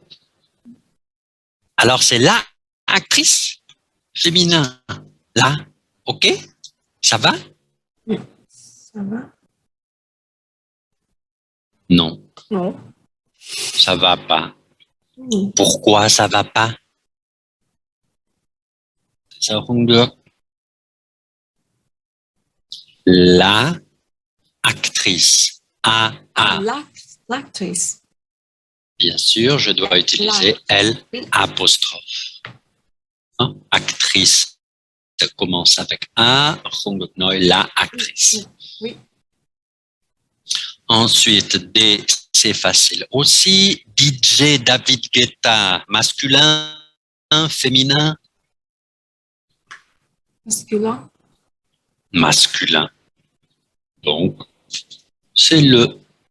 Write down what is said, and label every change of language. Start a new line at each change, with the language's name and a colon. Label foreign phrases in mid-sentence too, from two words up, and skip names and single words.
French: Alors c'est la actrice féminin. Là, ok? Ça va? Ça va? Non, Non. ça va pas. Pourquoi ça va pas?
Vietnamese: Sao không được?
French: La actrice. A. L'actrice. Bien sûr, je dois utiliser L apostrophe. Hein? Actrice, ça commence avec A,
Vietnamese: không được nói
French: la actrice. Oui. Ensuite, D, c'est facile aussi. DJ David Guetta, masculin, féminin? Masculin. Masculin. Donc, c'est le.